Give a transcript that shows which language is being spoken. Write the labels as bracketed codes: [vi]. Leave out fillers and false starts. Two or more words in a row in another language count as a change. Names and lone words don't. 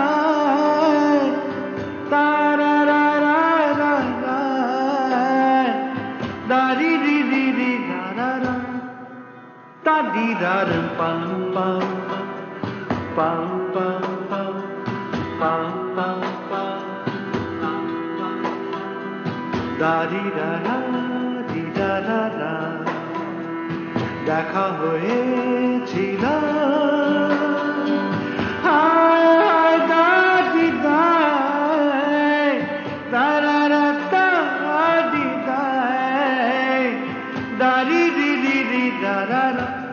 [bn] ता रा रा रा रा रा, दारी री री री रा रा रा, ता दी रा रम पम पम पम पम पम पम पम पम, दारी रा रा দি রা রা রা, দেখা হয়েছিল হায় হায় দাদি দায়, তারা রা দাদি দায়, দারি রি রি রি রা রা রা।